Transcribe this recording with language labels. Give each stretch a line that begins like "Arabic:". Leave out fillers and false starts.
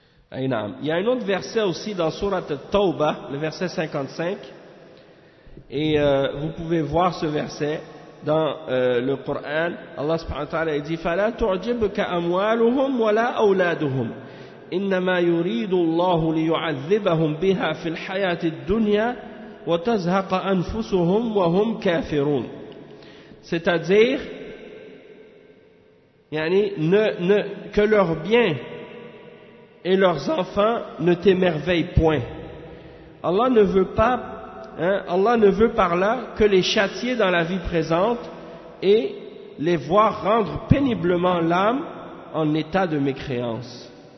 French: Il y a un autre verset aussi dans Sourate Tawbah, le verset 55, et vous pouvez voir ce verset dans le Coran.
Arabic: Allah subhanahu wa ta'ala dit: فَلَا تُعْجِبْكَ أَمْوَالُهُمْ وَلَا أَوْلَادُهُمْ إِنَّمَا يُرِيدُ اللَّهُ لِيُعَذِّبَهُمْ بِهَا فِي الْحَيَاةِ الدُّنْيَا وَتَزْهَقَ أَنفُسُهُمْ وَهُمْ كَافِرُونَ.
French: C'est-à-dire yani, ne que leur bien et leurs enfants ne t'émerveillent point. Allah ne veut pas, hein, Allah ne veut par là que les châtier dans la vie présente et les voir rendre péniblement l'âme en état de mécréance.